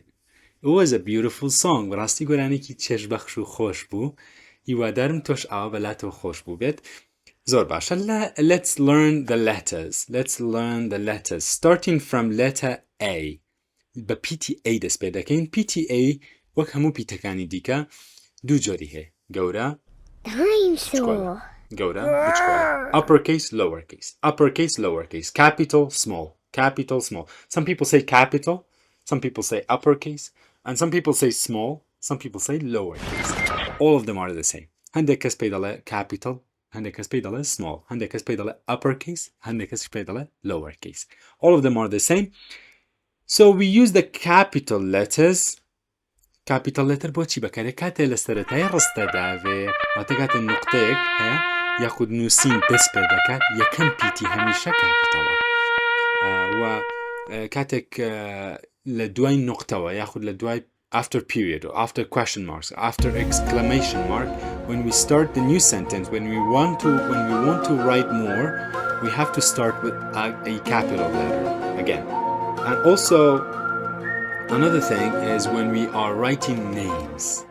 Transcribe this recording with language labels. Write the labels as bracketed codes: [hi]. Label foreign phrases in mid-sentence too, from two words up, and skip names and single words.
[en] It was a beautiful song. [ckb] ڕاستی گۆرانێکی چێژبەخش و خۆش بوو. هیوادارم تۆش ئاوا بەلاتەوە خۆش بوو بێت. زۆر باشە. [en] Let's learn the letters. Starting from letter A. [ckb] بە PTA دەست پێ دەکەین. PTA وەک هەموو پیتەکانی دیکە دوو جۆری هەیە. گەورە گەورە بچکۆڵە. [en] Uppercase, lowercase. Capital, small. Some people say capital, some people say uppercase, and some people say small, some people say lowercase. All of them are the same. [ckb] هەندێک کەس پێی دەڵێ capital, هەندێک کەس پێی دەڵێ small, هەندێک کەس پێی دەڵێ uppercase, هەندێک کەس پێی دەڵێ lowercase. [en] All of them are the same. So we use the capital letters. Capital letter [ckb] بۆچی بەکارێ کاتێ لە سەرەتای ڕستەدا بێ واتە کاتێ نوقتەیەک هەیە یاخود نوسین دەست پێ دەکات یەکەم پیتی هەمیشە کاپیتەڵە و کاتێک لە دوای نوقتەوە یاخود لە دوای [en] after period or after question marks, after exclamation mark, when we start the new sentence, when we want to write more, we have to start with a capital letter again. And also another thing is when we are writing names.